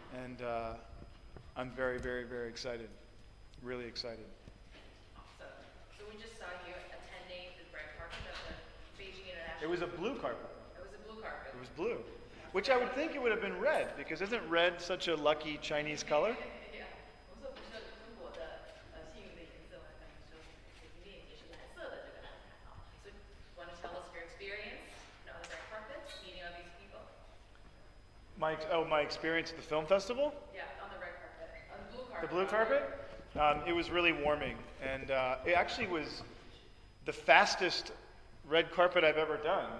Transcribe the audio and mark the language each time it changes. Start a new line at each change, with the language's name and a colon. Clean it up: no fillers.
English: And I'm very, very, very excited. Really excited. Awesome. So we just saw you attending the red carpet of the Beijing International. It was a blue carpet. It was a blue carpet. It was blue. Which I would think it would have been red, because isn't red such a lucky Chinese color? Yeah.
Chinese: 我们说不是中国的幸运的颜色嘛，但是说北京电影节是蓝色的这个蓝毯啊。
English: So want to tell us your experience on the red carpet, meeting all these people? My experience at the film festival? Yeah, on the red carpet, on the blue carpet. The blue carpet? It was really warming, and it actually was the fastest red carpet I've ever done.